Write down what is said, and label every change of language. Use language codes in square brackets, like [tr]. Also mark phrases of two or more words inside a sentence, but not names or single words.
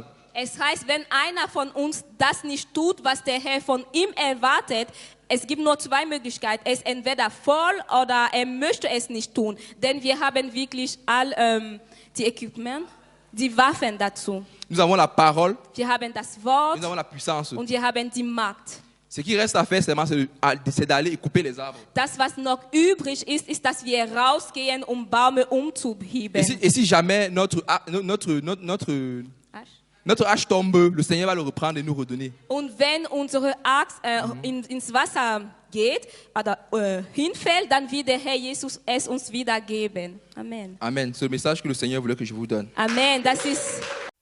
[de] Es heißt, wenn einer von uns das nicht tut, was der Herr von ihm erwartet, es gibt nur zwei Möglichkeiten. Er ist entweder voll oder er möchte es nicht tun. Denn wir haben wirklich all die Equipment, die Waffen dazu. [fr] Nous avons la parole, [de] Wir haben das Wort [fr] nous avons la puissance. [de] und wir haben die Macht. [fr] Ce qui reste à faire, c'est d'aller et couper les arbres. [de] Das, was noch übrig ist, ist, dass wir rausgehen, um Bäume umzuheben. [fr] Et si jamais notre hache tombe, le Seigneur va le reprendre et nous redonner. [de] Und wenn unsere Axt ins Wasser geht oder hinfällt, dann wird der Herr Jesus es uns wieder geben. Amen. [fr] Amen. C'est le message que le Seigneur voulait que je vous donne. [de] Amen. Das ist